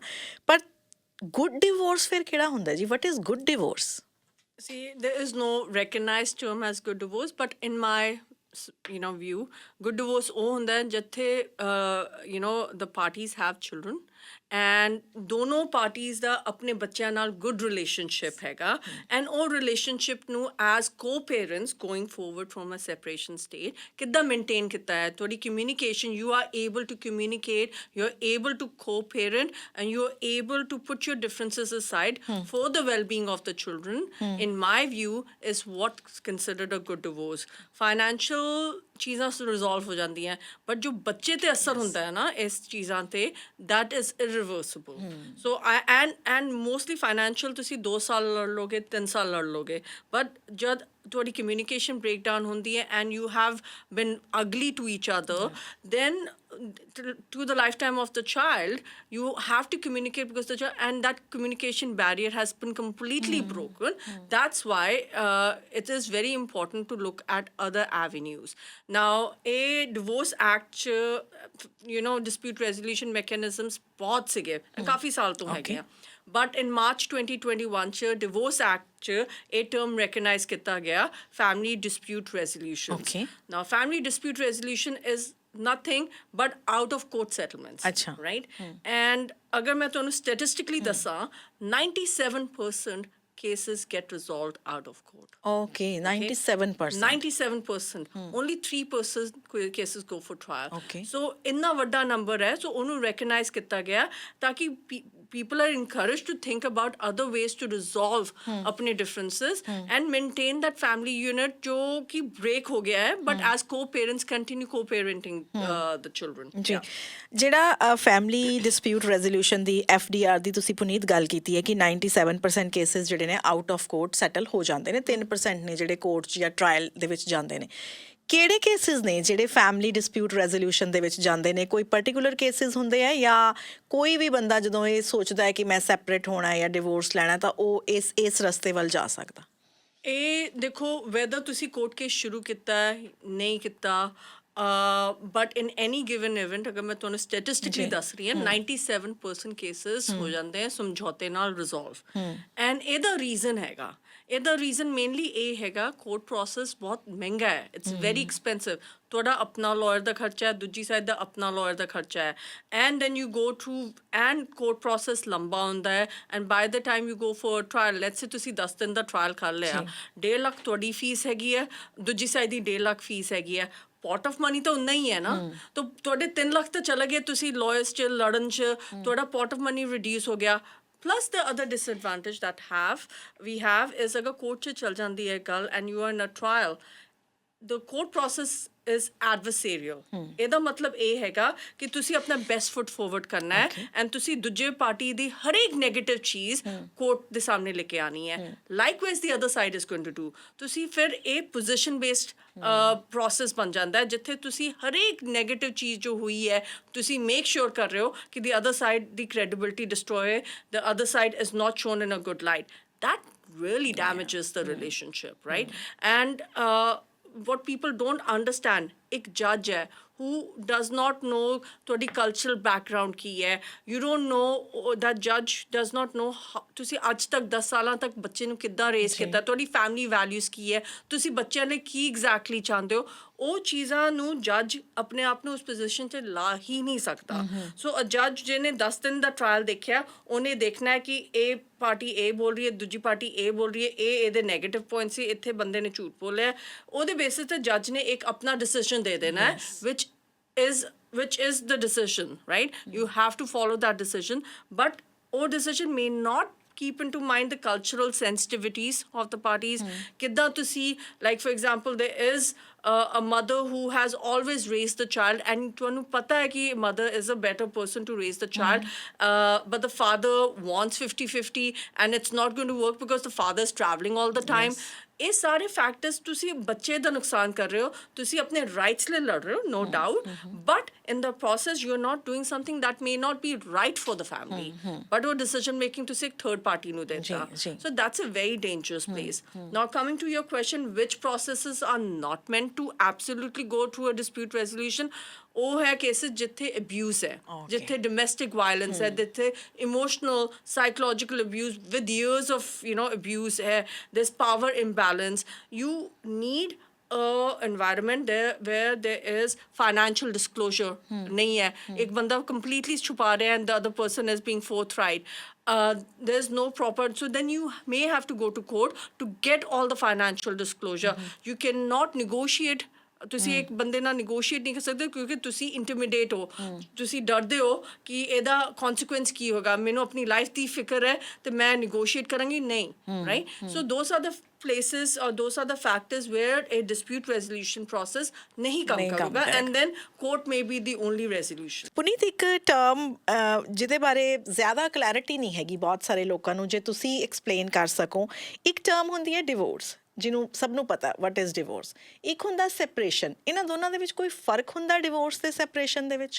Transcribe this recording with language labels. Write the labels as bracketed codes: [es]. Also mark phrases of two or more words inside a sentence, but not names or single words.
[pa] ਪਰ [en] good divorce [pa] ਫਿਰ ਕਿਹੜਾ ਹੁੰਦਾ ਜੀ? [en] what is good divorce? See, there is no recognized term as good divorce, but in my view, good divorce [pa] ਉਹ ਹੁੰਦਾ ਹੈ ਜਿੱਥੇ [en] the parties have children and [pa] ਦੋਨੋਂ parties ਦਾ ਆਪਣੇ ਬੱਚਿਆਂ ਨਾਲ [en] good relationship ਹੈਗਾ, and [pa] ਉਹ relationship ਨੂੰ [en] as co-parents going forward from a separation state [pa] ਕਿੱਦਾਂ maintain ਕੀਤਾ ਹੈ। [en] ਤੁਹਾਡੀ communication, you are able to communicate, you're able to co-parent, and you're able to put your differences aside for the well-being of the children, in my view, is what's considered a good divorce. [pa] Financial ਚੀਜ਼ਾਂ ਰਿਜ਼ੋਲਵ ਹੋ ਜਾਂਦੀਆਂ, ਬਟ ਜੋ ਬੱਚੇ ਤੇ ਅਸਰ ਹੁੰਦਾ ਹੈ ਨਾ ਇਸ ਚੀਜ਼ਾਂ ਤੇ, [en] that is irreversible. So and mostly financial [pa] ਤੁਸੀਂ 2 ਸਾਲ ਲੜ ਲੋਗੇ, 3 ਸਾਲ ਲੜ ਲੋਗੇ, ਬਟ ਜਦ ਤੁਹਾਡੀ [en] communication breakdown [pa] ਹੁੰਦੀ ਹੈ [en] and you have been ugly to each other, then to the lifetime of the child, you have to communicate, because and that communication barrier has been completely broken. That's why it is very important to look at other avenues. Now, a divorce act, dispute resolution mechanisms [pa] ਬਹੁਤ ਸੀਗੇ, ਕਾਫੀ ਸਾਲ ਤੋਂ ਹੈਗੇ ਆ, [en] but in March 2021 [pa] ਚ [en] divorce act [pa] ਚ ਇਹ [en] term recognize [pa] ਕੀਤਾ ਗਿਆ, [en] family dispute resolution. Okay. Now, family dispute resolution is nothing but out of court settlements. [pa] Achha. [en] Right? And [pa] agar main ਤੁਹਾਨੂੰ statistically ਦੱਸਾਂ, [en] 97% cases get resolved out of court. Okay, 97%. 97%. Only 3% cases go for trial. Okay. So [pa] ਇੰਨਾ ਵੱਡਾ number ਹੈ, [en] so [pa] ਉਹਨੂੰ recognize ਕੀਤਾ ਗਿਆ ਤਾਂ ਕਿ [en] people are encouraged to think about other ways to resolve अपने differences and maintain that family unit [hi] जो कि break हो गया है, [en] but as co-parents continue co-parenting the children. [pa] ਜੀ, ਜਿਹੜਾ [en] family dispute resolution [pa] ਦੀ FDR ਦੀ ਤੁਸੀਂ ਪੁਨੀਤ ਗੱਲ ਕੀਤੀ ਹੈ ਕਿ 97% ਕੇਸਿਸ ਜਿਹੜੇ ਨੇ [en] out of court [pa] ਸੈਟਲ ਹੋ ਜਾਂਦੇ ਨੇ, 3% ਨੇ ਜਿਹੜੇ ਕੋਰਟ 'ਚ ਜਾਂ ਟਰਾਇਲ ਦੇ ਵਿੱਚ ਜਾਂਦੇ ਨੇ। ਕਿਹੜੇ ਕੇਸਿਸ ਨੇ ਜਿਹੜੇ [en] family dispute resolution [pa] ਦੇ ਵਿੱਚ ਜਾਂਦੇ ਨੇ? ਕੋਈ [en] particular cases [pa] ਹੁੰਦੇ ਆ, ਜਾਂ ਕੋਈ ਵੀ ਬੰਦਾ ਜਦੋਂ ਇਹ ਸੋਚਦਾ ਹੈ ਕਿ ਮੈਂ ਸੈਪਰੇਟ ਹੋਣਾ ਹੈ ਜਾਂ ਡਿਵੋਰਸ ਲੈਣਾ, ਤਾਂ ਉਹ ਇਸ ਰਸਤੇ ਵੱਲ ਜਾ ਸਕਦਾ? ਇਹ ਦੇਖੋ, ਵੈਦਰ ਤੁਸੀਂ [en] court case [pa] ਸ਼ੁਰੂ ਕੀਤਾ ਨਹੀਂ ਕੀਤਾ, [en] but in any given event, [pa] ਅਗਰ ਮੈਂ ਤੁਹਾਨੂੰ statistically ਦੱਸ ਰਹੀ ਹਾਂ, 97% cases ਹੋ ਜਾਂਦੇ ਆ ਸਮਝੌਤੇ ਨਾਲ resolve. And ਇਹਦਾ ਰੀਜ਼ਨ ਹੈਗਾ, ਇਹਦਾ ਰੀਜ਼ਨ ਮੇਨਲੀ ਇਹ ਹੈਗਾ, [en] court process [pa] ਬਹੁਤ ਮਹਿੰਗਾ ਹੈ, [en] it's very expensive. [pa] ਤੁਹਾਡਾ ਆਪਣਾ ਲਾਇਰ ਦਾ ਖਰਚਾ ਹੈ, ਦੂਜੀ ਸਾਈਡ ਦਾ ਆਪਣਾ ਲਾਇਰ ਦਾ ਖਰਚਾ ਹੈ, [en] and then you go through, and court process [pa] ਲੰਬਾ ਹੁੰਦਾ ਹੈ, [en] and by the time you go for trial, let's say [pa] ਤੁਸੀਂ 10 ਦਿਨ ਦਾ ਟਰਾਇਲ ਕਰ ਲਿਆ, 1.5 ਲੱਖ ਤੁਹਾਡੀ ਫੀਸ ਹੈਗੀ ਹੈ, ਦੂਜੀ ਸਾਈਡ ਦੀ 1.5 ਲੱਖ ਫੀਸ ਹੈਗੀ ਹੈ, [en] pot of money [pa] ਤਾਂ ਉਨਾ ਹੀ ਹੈ ਨਾ, ਤਾਂ ਤੁਹਾਡੇ 3 ਲੱਖ ਤਾਂ ਚਲੇ ਗਏ ਤੁਸੀਂ ਲਾਇਰਸ 'ਚ ਲੜਨ 'ਚ, ਤੁਹਾਡਾ [en] pot of money [pa] ਰਿਡਿਊਸ ਹੋ ਗਿਆ। [en] Plus the other disadvantage that we have is [pa] ਅਗਰ court ਚ ਚਲ ਜਾਂਦੀ ਹੈ ਗੱਲ [en] and you are in a trial, the court process is adversarial. [pa] ਇਹਦਾ ਮਤਲਬ ਇਹ ਹੈਗਾ ਕਿ ਤੁਸੀਂ ਆਪਣਾ [en] best foot forward [pa] ਕਰਨਾ ਹੈ, ਐਂਡ ਤੁਸੀਂ ਦੂਜੇ ਪਾਰਟੀ ਦੀ ਹਰੇਕ ਨੈਗੇਟਿਵ ਚੀਜ਼ ਕੋਰਟ ਦੇ ਸਾਹਮਣੇ ਲੈ ਕੇ ਆਣੀ ਹੈ। [en] likewise the other side is going to do. [pa] ਤੁਸੀਂ ਫਿਰ ਇਹ [en] position based process [pa] ਬਣ ਜਾਂਦਾ ਹੈ, ਜਿੱਥੇ ਤੁਸੀਂ ਹਰੇਕ ਨੈਗੇਟਿਵ ਚੀਜ਼ ਜੋ ਹੋਈ ਹੈ ਤੁਸੀਂ [en] make sure [pa] ਕਰ ਰਹੇ ਹੋ ਕਿ [en] the other side [pa] ਦੀ [en] credibility destroy, the other side is not shown in a good light. That really damages the relationship, right? And what people don't understand, [pa] ਇੱਕ judge ਹੈ [en] who does not know [pa] ਤੁਹਾਡੀ cultural background ਕੀ ਹੈ, [en] you don't know, that judge does not know [pa] ਤੁਸੀਂ ਅੱਜ ਤੱਕ 10 ਸਾਲਾਂ ਤੱਕ ਬੱਚੇ ਨੂੰ ਕਿੱਦਾਂ ਰੇਜ਼ ਕੀਤਾ, ਤੁਹਾਡੀ [en] family values [pa] ਕੀ ਹੈ, ਤੁਸੀਂ ਬੱਚਿਆਂ ਲਈ ਕੀ ਐਗਜ਼ੈਕਟਲੀ ਚਾਹੁੰਦੇ ਹੋ, ਉਹ ਚੀਜ਼ਾਂ ਨੂੰ ਜੱਜ ਆਪਣੇ ਆਪ ਨੂੰ ਉਸ ਪੋਜੀਸ਼ਨ 'ਚ ਲਾ ਹੀ ਨਹੀਂ ਸਕਦਾ। [en] so a judge [pa] ਜਿਹਨੇ 10 ਦਿਨ ਦਾ ਟਰਾਇਲ ਦੇਖਿਆ, ਉਹਨੇ ਦੇਖਣਾ ਹੈ ਕਿ ਇਹ ਪਾਰਟੀ ਇਹ ਬੋਲ ਰਹੀ ਹੈ, ਦੂਜੀ ਪਾਰਟੀ ਇਹ ਬੋਲ ਰਹੀ ਹੈ, ਇਹ ਇਹਦੇ [en] negative point [pa] ਸੀ, ਇੱਥੇ ਬੰਦੇ ਨੇ ਝੂਠ ਬੋਲਿਆ, ਉਹਦੇ ਬੇਸਿਸ 'ਤੇ ਜੱਜ ਨੇ ਇੱਕ ਆਪਣਾ ਡਿਸੀਜਨ ਦੇ ਦੇਣਾ ਹੈ, [en] which is the decision, right? You have to follow that decision, but ਉਹ decision may not keep into mind the cultural sensitivities of the parties. Kidda to see, like for example, there is a mother who has always raised the child, and [pa] ਤੁਹਾਨੂੰ ਪਤਾ ਹੈ ਕਿ [en] mother is a better person to raise the child, but the father wants 50-50 and it's not going to work because the father is traveling all the time. [pa] ਇਹ ਸਾਰੇ ਫੈਕਟਰਸ ਤੁਸੀਂ ਬੱਚੇ ਦਾ ਨੁਕਸਾਨ ਕਰ ਰਹੇ ਹੋ, ਤੁਸੀਂ ਆਪਣੇ ਰਾਈਟਸ ਲਈ ਲੜ ਰਹੇ ਹੋ, [en] no doubt, but in the process you're not doing something that may not be right for the family, but [pa] ਉਹ decision making ਤੁਸੀਂ ਇੱਕ third party ਨੂੰ ਦੇਤਾ. [en] So that's a very dangerous place. Now coming to your question, which processes are not meant to absolutely go through a dispute resolution, [pa] ਉਹ ਹੈ ਕੇਸਿਸ ਜਿੱਥੇ ਅਬਿਊਜ਼ ਹੈ, ਜਿੱਥੇ [en] domestic violence [pa] ਹੈ, ਜਿੱਥੇ [en] emotional psychological abuse with years of abuse [pa] ਹੈ, [en] there's power imbalance. You need a environment there where there is financial disclosure. [hi] नहीं है, एक बंदा [en] completely [hi] छुपा रहा है [en] and the other person is being forthright. There's no proper, so then you may have to go to court to get all the financial disclosure. You cannot negotiate. [pa] ਤੁਸੀਂ ਇੱਕ ਬੰਦੇ ਨਾਲ ਨੈਗੋਸ਼ੀਏਟ ਨਹੀਂ ਕਰ ਸਕਦੇ ਕਿਉਂਕਿ ਤੁਸੀਂ ਇੰਟੀਮੀਡੇਟ ਹੋ, ਤੁਸੀਂ ਡਰਦੇ ਹੋ ਕਿ ਇਹਦਾ ਕੌਨਸੀਕੁਐਂਸ ਕੀ ਹੋਗਾ, ਮੈਨੂੰ ਆਪਣੀ ਲਾਈਫ ਦੀ ਫਿਕਰ ਹੈ ਤੇ ਮੈਂ ਨੈਗੋਸ਼ੀਏਟ ਕਰਾਂਗੀ ਨਹੀਂ, ਰਾਈਟ? [en] so those are the places or those are the factors where a dispute resolution process [hi] नहीं काम करेगा, [en] and then court may be the only resolution. [pa] ਪੁਨੀਤ, ਇੱਕ ਟਰਮ ਜਿਹਦੇ ਬਾਰੇ ਜ਼ਿਆਦਾ ਕਲੈਰਿਟੀ ਨਹੀਂ ਹੈਗੀ ਬਹੁਤ ਸਾਰੇ ਲੋਕਾਂ ਨੂੰ, ਜੇ ਤੁਸੀਂ ਐਕਸਪਲੇਨ ਕਰ ਸਕੋ, ਇੱਕ ਟਰਮ ਹੁੰਦੀ ਹੈ ਡਿਵੋਰਸ, ਜਿਹਨੂੰ ਸਭ ਨੂੰ ਪਤਾ [en] what is divorce, [pa] ਇੱਕ ਹੁੰਦਾ ਸੈਪਰੇਸ਼ਨ, ਇਹਨਾਂ ਦੋਨਾਂ ਦੇ ਵਿੱਚ ਕੋਈ ਫਰਕ ਹੁੰਦਾ ਡਿਵੋਰਸ ਤੇ ਸੈਪਰੇਸ਼ਨ ਦੇ ਵਿੱਚ?